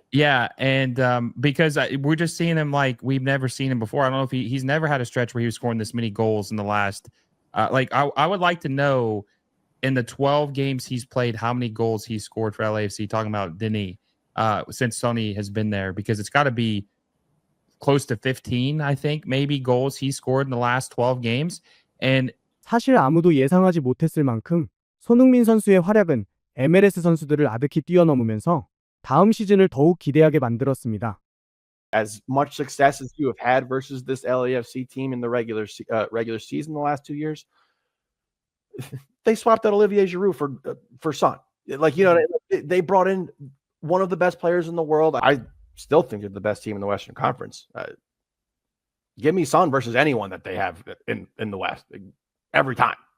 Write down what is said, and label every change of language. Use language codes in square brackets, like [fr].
[en] Yeah, and because we're just seeing him like we've never seen him before. I don't know if he's never had a stretch where he was scoring this many goals in the last. I would like to know in the 12 games he's played how many goals he scored for LAFC. Talking about Denis since Sonny has been there, because it's got to be close to 15, I think, maybe goals he scored in the last 12 games. And [ko] 사실 아무도 예상하지 못했을 만큼 손흥민 선수의 활약은 MLS 선수들을 아득히 뛰어넘으면서 다음 시즌을 더욱 기대하게 만들었습니다. [en] As much success as you have had versus this LAFC team in the regular season the last 2 years, they swapped out Olivier Giroud for Son. Like, you know, they brought in one of the best players in the world. I still think they're the best team in the Western Conference. Give me Son versus anyone that they have in the West every time.